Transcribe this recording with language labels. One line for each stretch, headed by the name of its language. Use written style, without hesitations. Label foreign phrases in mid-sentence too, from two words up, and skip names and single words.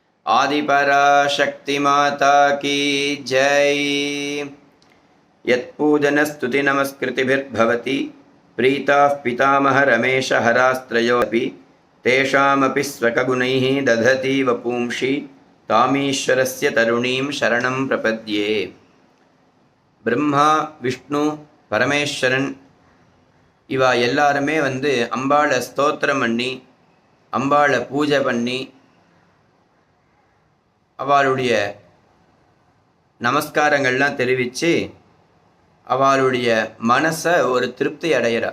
Hindi: आदिपराशक्ति माता की जय।
Sanskrit: यत्पूजनस्तुति नमस्कृतिभिर्भवति प्रीताः पितामह रमेश हरास्त्रयोऽपि तेषामपि स्वकगुणैः दधति वपुंषि तामीश्वरस्य तरुणीं शरणं प्रपद्ये।
Tamil: பிரம்மா விஷ்ணு பரமேஸ்வரன் இவா எல்லாருமே அம்பாளை ஸ்தோத்திரம் பண்ணி அம்பாளை பூஜை பண்ணி அவளுடைய நமஸ்காரங்கள்லாம் தெரிவித்து அவளுடைய மனசை ஒரு திருப்தி அடையிறா.